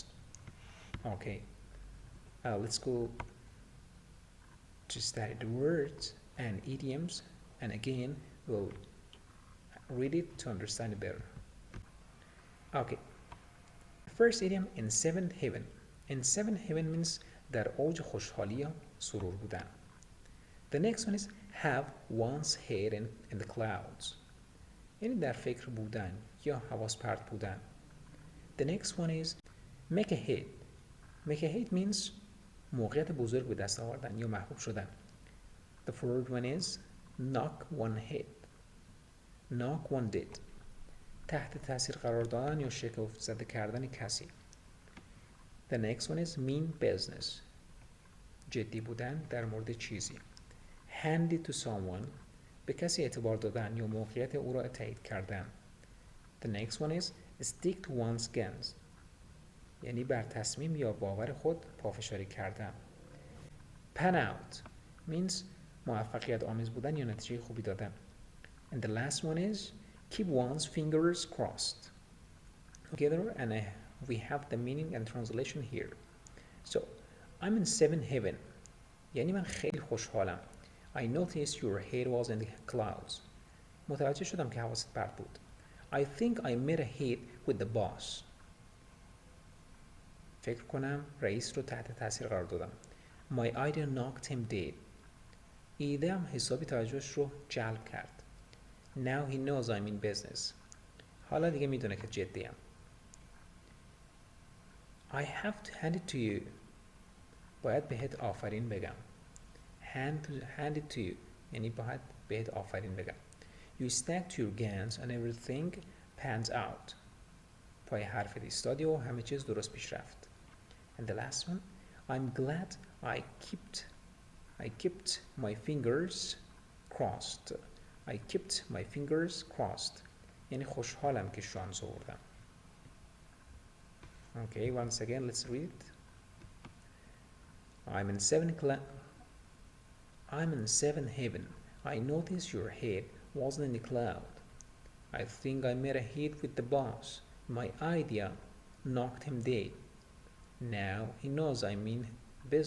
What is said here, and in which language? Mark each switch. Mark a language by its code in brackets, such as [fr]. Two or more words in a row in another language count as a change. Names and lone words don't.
[en] Okay, let's go to study the words and idioms, and again we'll read it to understand it better. Okay, first idiom, in seventh heaven. In seventh heaven means [fa] در اوج خوشحالی یا سرور بودن. [en] The next one is have one's head in the clouds. [fa] یعنی در فکر بودن یا حواس پرت بودن. [en] The next one is make a hit. Make a hit means [fa] موقعیت بزرگ به دست آوردن یا محبوب شدن. [en] The third one is knock one head. knock one dead. [fa] تحت تاثیر قرار دادن یا شگفت زده کردن کسی. [en] The next one is mean business. [fa] جدی بودن در مورد چیزی. [en] hand it to someone. [fa] به کسی اعتبار دادن یا موقعیت او را تایید کردن. [en] The next one is stick to one's guns. [fa] یعنی بر تصمیم یا باور خود پافشاری کردن. [en] pan out means [fa] موفقیت آمیز بودن یا نتیجه خوبی دادن. [en] And the last one is keep one's fingers crossed. Together, and we have the meaning and translation here. So, I'm in seventh heaven. [fa] یعنی من خیلی خوشحالم. [en] I noticed your head was in the clouds. [fa] متوجه شدم که حواست پرت بود. [en] I think I made a hit with the boss. [fa] فکر کنم رئیس رو تحت تاثیر قرار دادم. [en] My idea knocked him dead. [fa] ایده‌ام حسابی توجهش رو جلب کرد. [en] Now he knows I'm in business. [fa] حالا دیگه میدونه که جدیم. [en] I have to hand it to you. [fa] باید بهت آفرین بگم. [en] hand it to you. [fa] یعنی باید بهت آفرین بگم. [en] You stacked your guns and everything pans out. [fa] پای حرفت ایستادی و همه چیز درست پیش رفت. [en] And the last one, I'm glad I kept my fingers crossed. I kept my fingers crossed. [fa] یعنی خوشحالم که شانس آوردم. [en] Okay, once again, let's read it. I'm in seventh heaven. I noticed your head wasn't in the cloud. I think I made a hit with the boss. My idea knocked him dead. Now he knows I mean business.